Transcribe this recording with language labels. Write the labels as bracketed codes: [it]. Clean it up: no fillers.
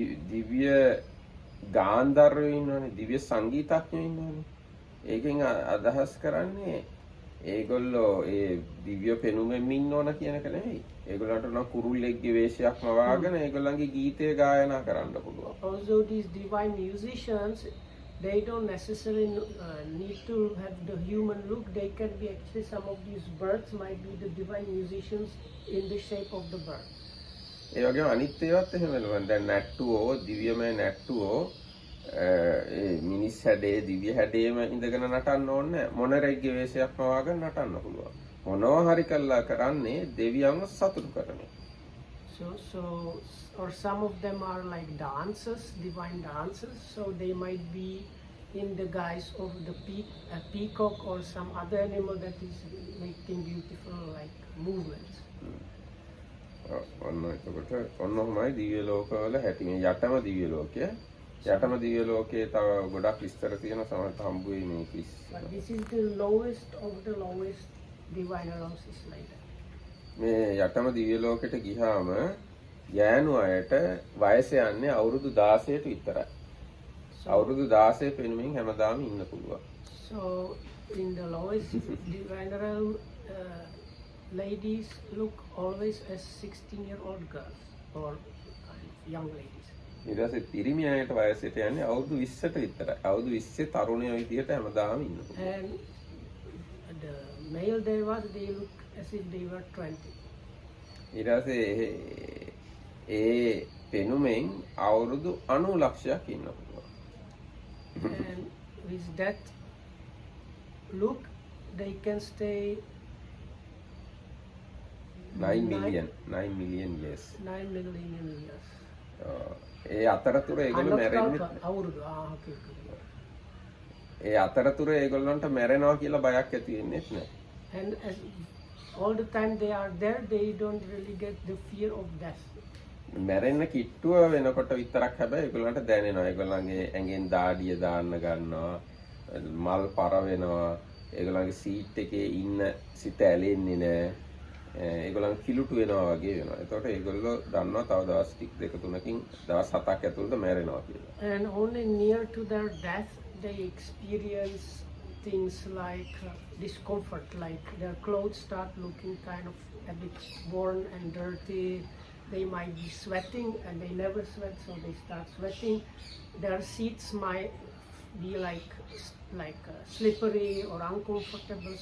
[si] දිව්‍ය ගාන්ධර්වයෝ ඉන්නවනේ, දිව්‍ය සංගීතඥයෝ ඉන්නවනේ. ඒකෙන් අදහස් කරන්නේ ඒගොල්ලෝ ඒ දිව්‍ය පෙනුමෙන් ඉන්න ඕන කියන එක නෙවෙයි. ඒගොල්ලන්ට නම් කුරුල්ලෙක්ගේ වේශයක්ම වාගෙන ඒගොල්ලන්ගේ ගීතය ගායනා කරන්න පුළුවන්. [en] Also these divine musicians, they don't necessarily need to have the human look. They can be actually, some of these birds might be the divine musicians in the shape of the bird. [si] ඒ වගේම අනිත් ඒවාත් එහෙම වෙනවා. දැන් නැට්ටුවෝ, දිව්‍යමය නැට්ටුවෝ ඒ මිනිස් හැඩේ, දිව්‍ය හැඩේම ඉඳගෙන නටන්න ඕනේ නැහැ. මොනරෙක්ගේ වේශයක්ම වාගෙන නටන්න පුළුවන්. මොනවා හරි කළා කරන්නේ දෙවියන්ව සතුටු කරන එක. [en] So or some of them are like dancers, divine dancers. So they might be in the guise of the peacock or some other animal that is making beautiful like movements. [si] ඔන්න එතකොට ඔන්නෝමයි දිව්‍ය ලෝකවල හැටි. මේ යටම දිව්‍ය ලෝකය. යටම දිව්‍ය ලෝකයේ තව ගොඩක් විස්තර තියෙන සමහරට හම්බ වෙයි මේ කිස්. [en] But this is the lowest of the lowest divine realms is like that. [si] මේ යටම දිව්‍ය ලෝකෙට ගියාම ගෑනු අයට වයස යන්නේ අවුරුදු 16ට විතරයි. අවුරුදු 16 පෙනුමින් හැමදාම ඉන්න පුළුවන්. [en] So in the lowest divine realm, ladies look always as 16-year-old girls or young ladies. [si] ඊට පස්සේ පිරිමි අයට වයසට යන්නේ අවුරුදු 20ට විතරයි. අවුරුදු 20 තරුණයෝ විදියට හැමදාම ඉන්න පුළුවන්. [en] And the male devas, they look as if they were 20. [si] ඊට පස්සේ ඒ පෙනුමෙන් අවුරුදු 90 ලක්ෂයක් ඉන්න පුළුවන්. [en] And with that look, they can stay 9 million years. 9 million years. [si] ඒ අතරතුර ඒගොල්ලෝ මැරෙන්නේ. අවුරුදු. Okay. ඒ අතරතුර ඒගොල්ලන්ට මැරෙනවා කියලා බයක් ඇති වෙන්නේ නැහැ. [en] And as all the time they are there, they don't really get the fear of death. [si] මැරෙන්න කිට්ටුව වෙනකොට විතරක් හැබැයි ඒගොල්ලන්ට දැනෙනවා. ඒගොල්ලන්ගේ ඇඟෙන් දාඩිය දාන්න ගන්නවා. මල් පර වෙනවා. ඒගොල්ලන්ගේ සීට් එකේ ඉන්න සිත ඇලෙන්නේ නැහැ. ඒගොල්ලන් කිලුටු වෙනවා වගේ වෙනවා. එතකොට ඒගොල්ලෝ දන්නවා තව දවස් ටික දෙක තුනකින් දවස් 7ක් ඇතුළත මැරෙනවා කියලා. [en] And only near to their death they experience things like discomfort, like their clothes start looking kind of a bit worn and dirty. They might be sweating and they never sweat, so they start sweating. Their seats might be like slippery or uncomfortable.